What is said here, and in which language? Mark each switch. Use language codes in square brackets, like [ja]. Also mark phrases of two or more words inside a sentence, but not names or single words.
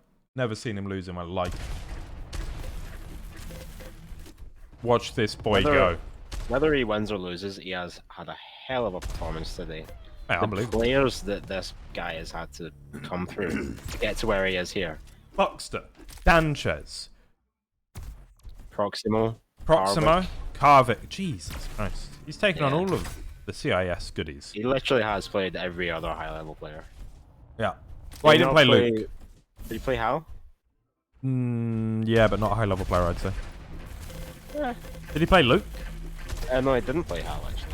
[en] Never seen him lose in my life. Watch this boy go. Whether he wins or loses, he has had a hell of a performance today. Hey, The unbelievable. players that this guy has had to come through to get to where he is here. Bukzter. Danchez. Proximo. Proximo. Karwik. Jesus Christ. He's taken on Yeah. all of the CIS goodies. He literally has played every other high-level player. Yeah. Well, he didn't play Luke. Did he play Hal? Yeah, but not a high-level player, I'd say. Yeah. Did he play Luke? No, he didn't play Hal, actually.